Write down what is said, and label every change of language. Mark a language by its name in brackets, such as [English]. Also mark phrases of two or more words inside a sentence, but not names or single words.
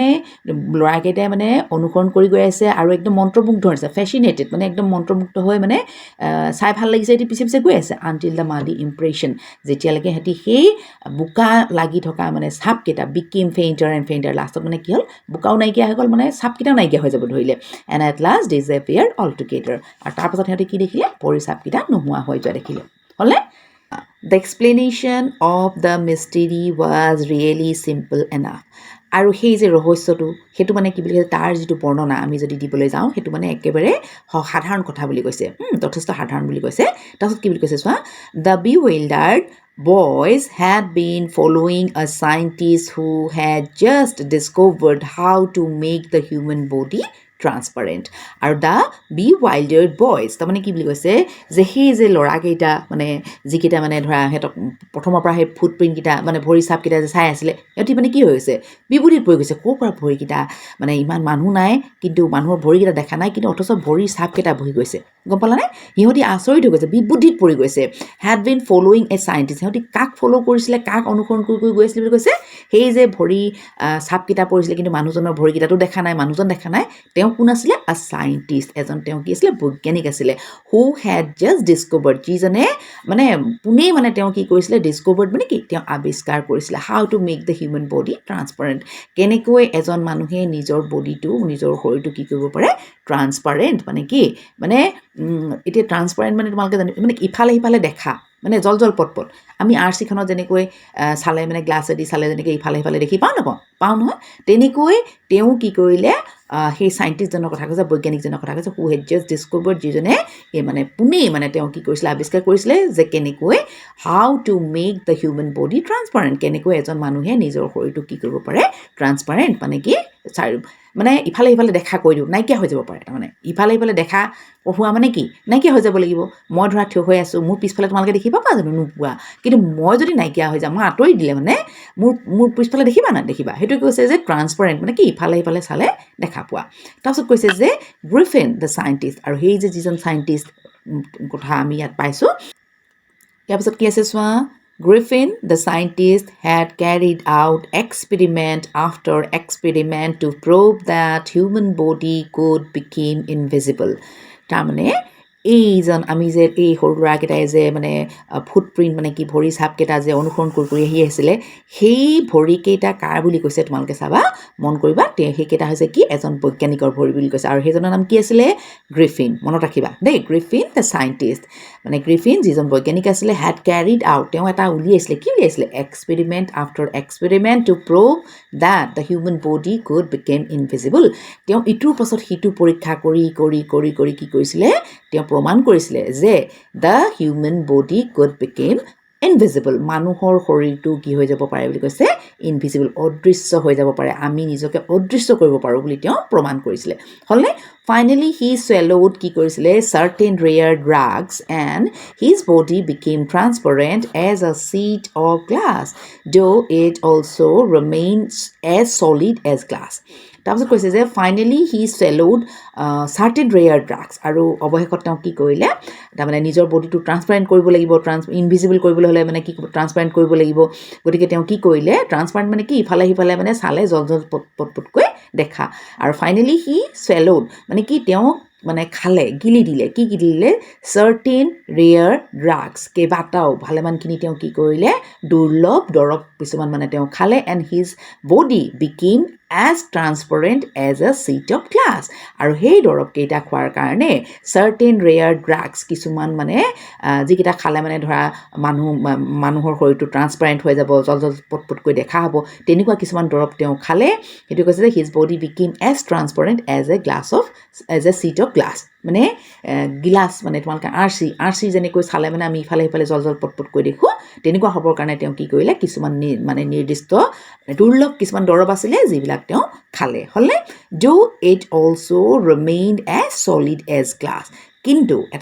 [Assamese] ল'ৰাকেইটাই মানে অনুসৰণ কৰি গৈ আছে আৰু একদম মন্ত্ৰমুগ্ধ হৈছে ফেচিনেটেড মানে একদম মন্ত্ৰমুগ্ধ হৈ মানে চাই ভাল লাগিছে এটি পিছে পিছে গৈ আছে [English] until the muddy impression [Assamese] যেতিয়ালৈকে সিহঁতি সেই বোকা লাগি থকা মানে চাপকেইটা [English] become fainter and fainter [Assamese] লাষ্টত মানে কি হ'ল বোকাও নাইকিয়া হৈ গ'ল মানে চাপকেইটাও নাইকিয়া হৈ যাব ধৰিলে [English] and at last disappear all together [Assamese] আৰু তাৰপাছত সিহঁতে কি দেখিলে ভৰিৰ চাপকেইটা নোহোৱা হৈ যোৱা দেখিলে হ'লে [English] The explanation of the mystery was really simple enough. [Assamese] আৰু সেই যে ৰহস্যটো সেইটো মানে কি বুলি কৈছে তাৰ যিটো বৰ্ণনা আমি যদি দিবলৈ যাওঁ সেইটো মানে একেবাৰে সাধাৰণ কথা বুলি কৈছে যথেষ্ট সাধাৰণ বুলি কৈছে তাৰপিছত কি বুলি কৈছে চোৱা [English] the bewildered boys had been following a scientist who had just discovered how to make the human body transparent [Assamese] আৰু [English] the bewildered boys [Assamese] তাৰমানে কি বুলি কৈছে যে সেই যে ল'ৰাকেইটা মানে যিকেইটা মানে ধৰা সিহঁতক প্ৰথমৰ পৰা সেই ফুটপ্ৰিণ্টকেইটা মানে ভৰি চাপকেইটা যে চাই আছিলে সিহঁতি মানে কি হৈ গৈছে বিভূতিত পৰি গৈছে ক'ৰ পৰা ভৰিকেইটা মানে ইমান মানুহ নাই কিন্তু মানুহৰ ভৰিকেইটা দেখা নাই কিন্তু অথচ ভৰিৰ চাপকেইটা বহি গৈছে গম পালানে সিহঁতি আচৰিত হৈ গৈছে বিভূতিত পৰি গৈছে হেড [English] been following a scientist [Assamese] সিহঁতি কাক ফ'ল' কৰিছিলে কাক অনুসৰণ কৰি গৈ আছিলে বুলি কৈছে সেই যে ভৰি চাপকেইটা পৰিছিলে কিন্তু মানুহজনৰ ভৰিকেইটাতো দেখা নাই মানুহজন দেখা নাই তেওঁ কোন আছিলে [English] a scientist [Assamese] এজন তেওঁ কি আছিলে বৈজ্ঞানিক আছিলে [English] who had just discovered [Assamese] যিজনে মানে পোনেই মানে তেওঁ কি কৰিছিলে ডিস্কভাৰ্ড মানে কি তেওঁ আৱিষ্কাৰ কৰিছিলে [English] how to make the human body transparent [Assamese] কেনেকৈ এজন মানুহে নিজৰ বডিটো নিজৰ শৰীৰটো কি কৰিব পাৰে ট্ৰান্সপাৰেণ্ট মানে কি মানে এতিয়া ট্ৰান্সপাৰেণ্ট মানে তোমালোকে জানি মানে ইফালে সিফালে দেখা মানে জল জল পট আমি আৰ চিখনত যেনেকৈ চালে মানে গ্লাছেদি চালে যেনেকৈ ইফালে সিফালে দেখি পাওঁ নহয় তেনেকৈ তেওঁ কি কৰিলে সেই চাইণ্টিষ্টজনৰ কথা কৈছে বৈজ্ঞানিকজনৰ কথা কৈছে [English] who had just discovered [Assamese] যিজনে এই মানে পোনেই মানে তেওঁ কি কৰিছিলে আৱিষ্কাৰ কৰিছিলে যে কেনেকৈ [English] how to make the human body transparent [Assamese] কেনেকৈ এজন মানুহে নিজৰ শৰীৰটো কি কৰিব পাৰে ট্ৰান্সপাৰেণ্ট মানে কি মানে ইফালে সিফালে দেখা কৈ দিওঁ নাইকিয়া হৈ যাব পাৰে তাৰমানে ইফালে সিফালে দেখা হোৱা মানে কি নাইকিয়া হৈ যাব লাগিব মই ধৰা থিয় হৈ আছোঁ মোৰ পিছফালে তোমালোকে দেখিবা পা জানো নোপোৱা কিন্তু মই যদি নাইকিয়া হৈ যাওঁ মই আঁতৰি দিলে মানে মোৰ পিছফালে দেখিবা না দেখিবা সেইটো কৈছে যে ট্ৰান্সপাৰেণ্ট মানে কি ইফালে সিফালে চালে দেখা পোৱা তাৰপিছত কৈছে যে [English] Griffin the scientist [Assamese] আৰু সেই যে যিজন চাইণ্টিষ্ট কথা আমি ইয়াত পাইছোঁ ইয়াৰ পিছত কি আছে চোৱা [English] Griffin, the scientist, had carried out experiment after experiment to prove that human body could become invisible. [Assamese] তাৰমানে এইজন আমি যে এই সৰু ল'ৰাকেইটাই যে মানে ফুটপ্ৰিণ্ট মানে কি ভৰি চাপকেইটা যে অনুসৰণ কৰি আহি আছিলে সেই ভৰিকেইটা কাৰ বুলি কৈছে তোমালোকে চাবা মন কৰিবা সেইকেইটা হৈছে কি এজন বৈজ্ঞানিকৰ ভৰি বুলি কৈছে আৰু সেইজনৰ নাম কি আছিলে গ্ৰিফিন মনত ৰাখিবা দেই [English] Griffin the scientist [Assamese] মানে গ্ৰিফিন যিজন বৈজ্ঞানিক আছিলে [English] had carried out [Assamese] তেওঁ এটা উলিয়াইছিলে কি উলিয়াইছিলে [English] experiment after experiment to prove that the human body could become invisible [Assamese] তেওঁ ইটোৰ পাছত সিটো পৰীক্ষা কৰি কি কৰিছিলে তেওঁ প্ৰমাণ কৰিছিলে যে [English] the human body could become invisible [Assamese] মানুহৰ শৰীৰটো কি হৈ যাব পাৰে বুলি কৈছে ইনভিজিবল অদৃশ্য হৈ যাব পাৰে আমি নিজকে অদৃশ্য কৰিব পাৰোঁ বুলি তেওঁ প্ৰমাণ কৰিছিলে হ'লে [English] finally he swallowed [Assamese] কি কৰিছিলে [English] certain rare drugs and his body became transparent as a sheet of glass though it also remains as solid as glass [Assamese] তাৰপিছত কৈছে যে [English] finally he swallowed certain rare drugs [Assamese] আৰু অৱশেষত তেওঁ কি কৰিলে তাৰমানে নিজৰ বডিটো ট্ৰান্সপাৰেণ্ট কৰিব লাগিব ইনভিজিবল কৰিবলৈ হ'লে মানে কি ট্ৰান্সপাৰেণ্ট কৰিব লাগিব গতিকে তেওঁ কি কৰিলে ট্ৰান্সপাৰেণ্ট মানে কি ইফালে সিফালে মানে চালে জল পটকৈ দেখা আৰু [English] finally he swallowed [Assamese] মানে কি তেওঁ মানে খালে গিলি দিলে [English] certain rare drugs [Assamese] কেইবাটাও ভালেমানখিনি তেওঁ কি কৰিলে দুৰ্লভ দৰৱ কিছুমান মানে তেওঁ খালে [English] and his body became as transparent as a sheet of glass [Assamese] আৰু সেই দৰৱকেইটা খোৱাৰ কাৰণে [English] certain rare drugs [Assamese] কিছুমান মানে যিকেইটা খালে মানে ধৰা মানুহৰ শৰীৰটো ট্ৰান্সপাৰেণ্ট হৈ যাব জল পটকৈ দেখা হ'ব তেনেকুৱা কিছুমান দৰৱ তেওঁ খালে সেইটো কৈছে যে [English] his body became as transparent as a sheet of glass [Assamese] মানে গিলাচ মানে তোমালোকে আৰ চি যেনেকৈ চালে মানে আমি ইফালে সিফালে জল পটকৈ দেখোঁ তেনেকুৱা হ'বৰ কাৰণে তেওঁ কি কৰিলে কিছুমান মানে নিৰ্দিষ্ট দুৰ্লভ কিছুমান দৰৱ আছিলে যিবিলাক তেওঁ খালে হ'লে [English] though it also remained as solid as glass [Assamese] কিন্তু এটা